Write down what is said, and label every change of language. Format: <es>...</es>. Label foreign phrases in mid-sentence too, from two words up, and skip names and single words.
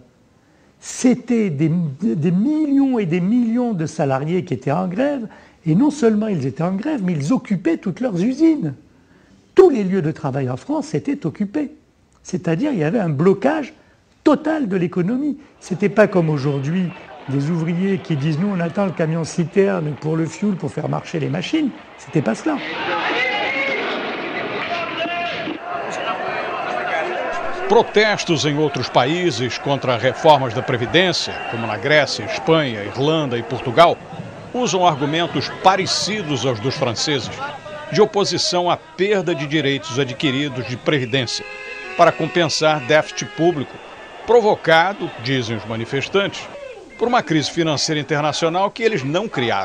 <fr>C'était des millions et des millions de salariés qui étaient en grève, et non seulement ils étaient en grève, mais ils occupaient toutes leurs usines. Tous les lieux de travail en France étaient occupés. C'est-à-dire il y avait un blocage total de l'économie. Ce n'était pas comme aujourd'hui des ouvriers qui disent « nous on attend le camion citerne pour le fioul pour faire marcher les machines ». C'était pas cela.</fr> <pt>Protestos em outros países contra reformas da Previdência, como na Grécia, Espanha, Irlanda e Portugal, usam argumentos parecidos aos dos franceses, de oposição à perda de direitos adquiridos de Previdência, para compensar déficit público, provocado, dizem os manifestantes, por uma crise financeira internacional que eles não criaram.</pt>